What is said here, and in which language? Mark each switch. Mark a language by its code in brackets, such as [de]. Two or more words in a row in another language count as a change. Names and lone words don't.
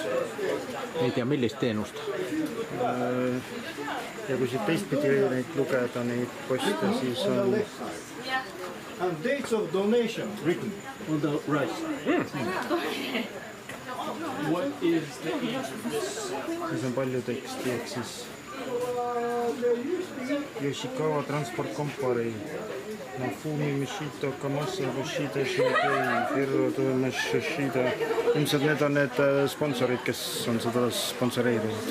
[et] Ei tea, millist teenust? Ja kui siit teistpidi neid lugeda, neid poste, siis on [en] And dates of donation written on the rice. What is the age of this? [et] Siis on palju teksti, ehk siis Yoshikawa Transport Company, Nafumi Mishito, Kamasa Bushida, Shidei, Ferro Tomas Shida. Ilmselt need on need sponsorid, kes on seda sponsoreerinud.